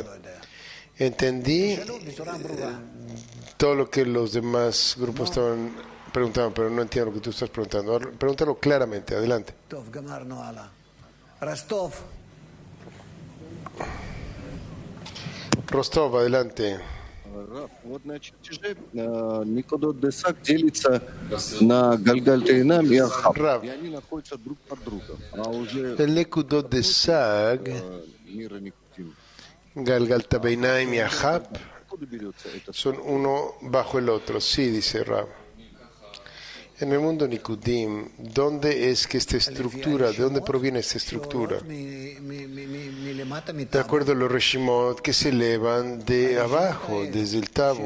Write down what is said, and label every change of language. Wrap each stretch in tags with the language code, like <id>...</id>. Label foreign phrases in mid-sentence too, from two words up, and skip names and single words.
<es>Entendí todo lo que los demás grupos estaban preguntando, pero no entiendo lo que tú estás preguntando. Pregúntalo claramente, adelante. Rostov, adelante.</es> <ru>Вот на чертеже Никодот Десак делится на Гальгальтейнам и Ахаб. И они находятся друг под другом. А уже</ru> <es>El Nekudot de Sag,</es> <ru>мира Никутим.</ru> <es>Galgalta Beinaim y Ahab</es> <ru>Откуда берется это?</ru> <es>son uno bajo el otro. Sí, dice Rab. En el mundo Nikudim, ¿dónde es que esta estructura, de dónde proviene esta estructura? De acuerdo a los Reshimot que se elevan de abajo, desde el Tabur.</es>